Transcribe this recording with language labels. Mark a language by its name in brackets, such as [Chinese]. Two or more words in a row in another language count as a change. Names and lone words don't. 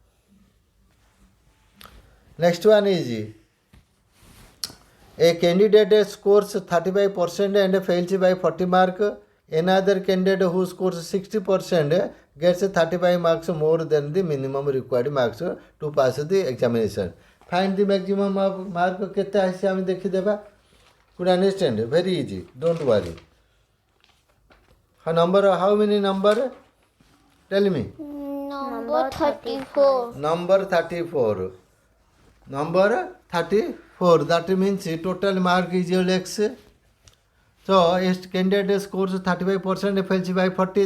[English] Next one is a candidate scores 35% and fails by 40 mark. Another candidate who scores 60% gets 35 marks more than the minimum required marks to pass the examination. Find the maximum of mark [Odia] କେତେ ଆସେ ଆମ ଦେଖି ଦେବା. [English] Could you understand? Very easy. Don't worry. How many number? Tell me. Number 34. Number 34. Number 34. That means total mark is equal to x. So, a candidate scores 35%, fails by 40.